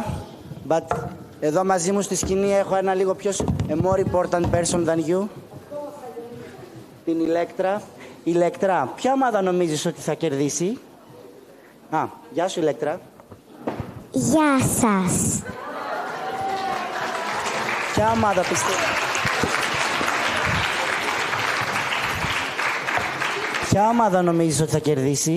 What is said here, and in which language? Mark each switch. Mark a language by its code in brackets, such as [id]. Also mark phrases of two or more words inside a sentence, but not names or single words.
[el] But εδώ μαζί μου στη σκηνή έχω ένα λίγο πιο [en] a more important person than you. [el] Την Ηλέκτρα. Ηλέκτρα, ποια ομάδα νομίζεις ότι θα κερδίσει? Γεια σου, Ηλέκτρα. Γεια σας. Ποια ομάδα πιστεύεις? Ποια ομάδα νομίζεις ότι θα κερδίσει?